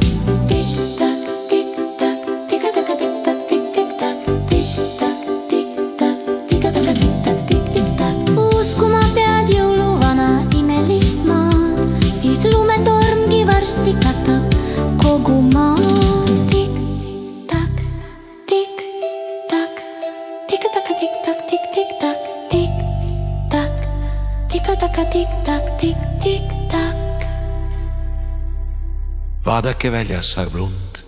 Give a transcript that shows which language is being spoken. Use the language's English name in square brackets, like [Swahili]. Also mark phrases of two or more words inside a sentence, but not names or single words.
[Estonian] Uskuma pead jõuluvana imelist maad, siis lumetormgi varsti katab kogu maad. Tikk-takk, tikk-takk, tikk-takk, tikk-takk, tikk-tikk-takk, tikk-takk, tikk-takk, tikk-takk, tikk-tikk-takk. Vaadake, väljas sajab lund.